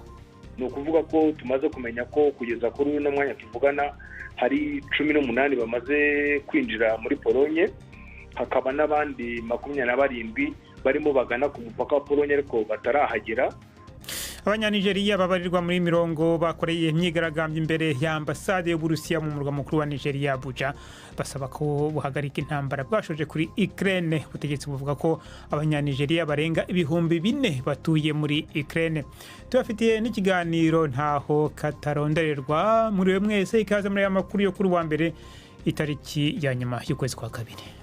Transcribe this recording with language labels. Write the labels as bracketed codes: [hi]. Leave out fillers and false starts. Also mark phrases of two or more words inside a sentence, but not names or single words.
[rn] Ni ukuvuga ko tumaze kumenya ko kugeza kuri uno mwanya tuvugana hari 18 bamaze kwinjira muri Polonye, hakaba n'abandi 27 barimo bagana ku mupaka wa Polonye ariko batarahagera. [rw] Abanya-Nigeria babarirwa muri mirongo bakoreye imyigaragambyo imbere ya ambasade y'Uburusiya mu murwa mukuru wa Nigeria Abuja, basaba ko buhagarika intambara bwashoje kuri Ukraine. Ubutegetsi buvuga ko abanya-Nigeria barenga ibihumbi 4 batuye muri Ukraine. [rn] Tubafitiye n'ikiganiro ntaho katarondererwa. Muri we mwese ikaze muri aya makuru yo kuri wa mbere itariki ya nyuma y'ukwezi kwa kabiri.